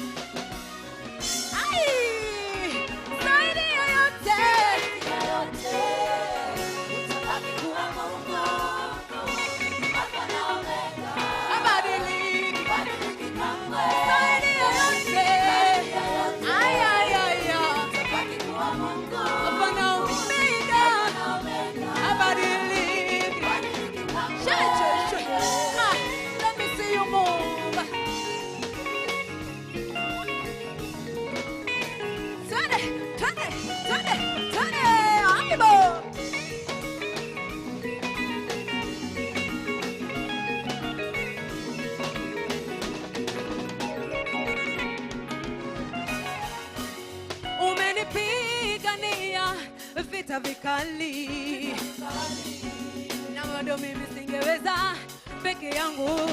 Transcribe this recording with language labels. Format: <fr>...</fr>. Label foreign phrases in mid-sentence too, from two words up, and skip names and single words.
<sw>Ai. Zaidi ya yote. Abadiliki. Zaidi ya yote. Ay, ay, ay, ay. Fana Omega. Abadiliki.</sw> <en>Shut, shut, shut. Ah, let me see you move. Turn it, turn it, turn it, turn it. Aibo.</en> <sw>Umenipigania vita vikali, na bado mimi singeweza peke yangu.</sw>